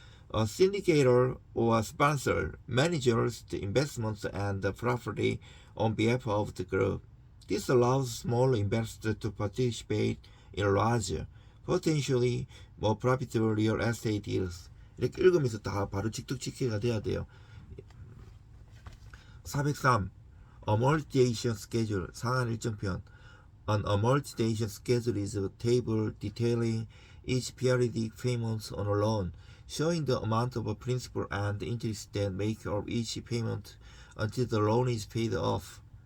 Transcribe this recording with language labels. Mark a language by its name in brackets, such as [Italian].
[English] A syndicator or sponsor manages the investments and the property on behalf of the group. This allows small investors to participate in larger, potentially more profitable real estate deals. [Korean] 이렇게 읽으면서 다 바로 직독직해가 돼야 돼요. 403. [English] Amortization schedule, [Korean] 상한 일정편. [English] An amortization schedule is a table detailing each periodic payments on a loan, showing the amount of principal and interest that make up each payment until the loan is paid off.